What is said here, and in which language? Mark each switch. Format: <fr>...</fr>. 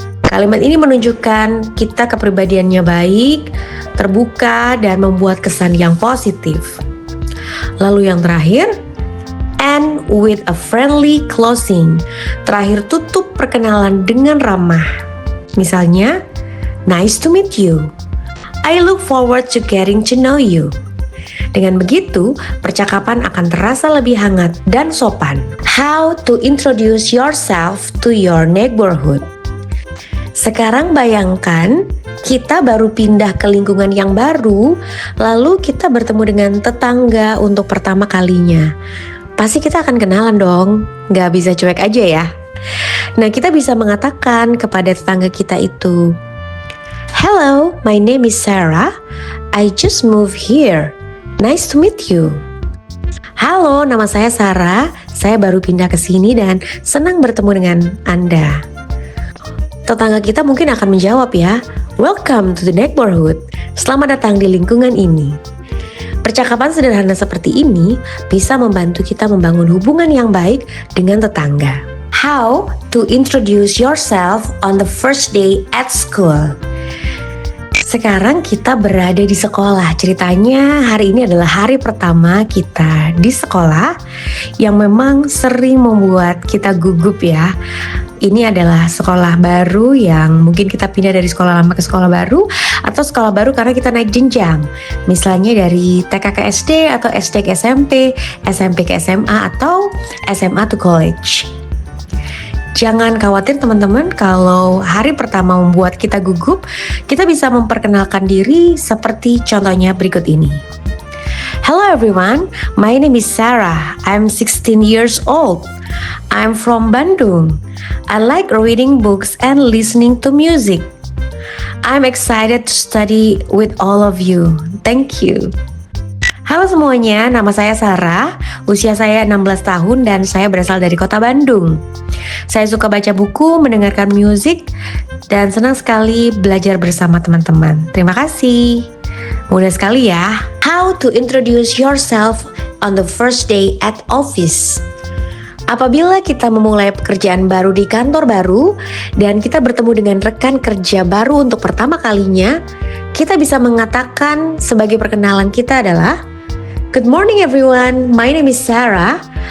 <id>Kalimat ini menunjukkan kita kepribadiannya baik, terbuka, dan membuat kesan yang positif. Lalu yang terakhir,</id> <en>end with a friendly closing.</en> <id>Terakhir, tutup perkenalan dengan ramah. Misalnya,</id> <en>nice to meet you. I look forward to getting to know you.</en> <id>Dengan begitu, percakapan akan terasa lebih hangat dan sopan.</id> <en>How to introduce yourself to your neighborhood.</en> <id>Sekarang bayangkan, kita baru pindah ke lingkungan yang baru, lalu kita bertemu dengan tetangga untuk pertama kalinya. Pasti kita akan kenalan dong, gak bisa cuek aja ya. Nah, kita bisa mengatakan kepada tetangga kita itu,</id> <en>hello, my name is Sarah. I just moved here. Nice to meet you.</en> <id>Halo, nama saya Sarah. Saya baru pindah ke sini dan senang bertemu dengan Anda. Tetangga kita mungkin akan menjawab ya,</id> <en>welcome to the neighborhood.</en> <id>Selamat datang di lingkungan ini. Percakapan sederhana seperti ini bisa membantu kita membangun hubungan yang baik dengan tetangga.</id> <en>How to introduce yourself on the first day at school.</en> <id>Sekarang kita berada di sekolah. Ceritanya hari ini adalah hari pertama kita di sekolah yang memang sering membuat kita gugup ya. Ini adalah sekolah baru yang mungkin kita pindah dari sekolah lama ke sekolah baru, atau sekolah baru karena kita naik jenjang. Misalnya dari TK ke SD atau SD ke SMP, SMP ke SMA, atau SMA to college. Jangan khawatir teman-teman, kalau hari pertama membuat kita gugup, kita bisa memperkenalkan diri seperti contohnya berikut ini.</id> <en>Hello everyone, my name is Sarah. I'm 16 years old. I'm from Bandung. I like reading books and listening to music. I'm excited to study with all of you. Thank you.</en> <id>Halo semuanya, nama saya Sarah, usia saya 16 tahun dan saya berasal dari kota Bandung. Saya suka baca buku, mendengarkan musik, dan senang sekali belajar bersama teman-teman. Terima kasih. Mudah sekali ya.</id> <en>How to introduce yourself on the first day at office.</en> <id>Apabila kita memulai pekerjaan baru di kantor baru dan kita bertemu dengan rekan kerja baru untuk pertama kalinya, kita bisa mengatakan sebagai perkenalan kita adalah,</id> <en>"Good morning everyone, my name is Sarah.</en>